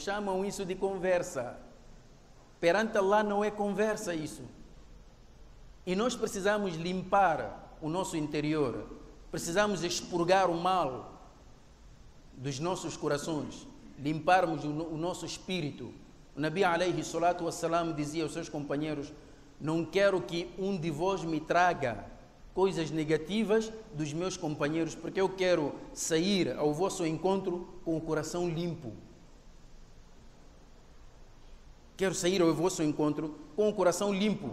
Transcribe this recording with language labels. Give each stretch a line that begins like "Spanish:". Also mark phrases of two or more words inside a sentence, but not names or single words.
Portuguese: Chamam isso de conversa. Perante Allah não é conversa isso. E nós precisamos limpar o nosso interior. Precisamos expurgar o mal dos nossos corações. Limparmos o nosso espírito. O Nabi
Arabic: عليه الصلاة والسلام
Portuguese: dizia aos seus companheiros, não quero que um de vós me traga coisas negativas dos meus companheiros, porque eu quero sair ao vosso encontro com o coração limpo. Quero sair ao vosso encontro com o coração limpo.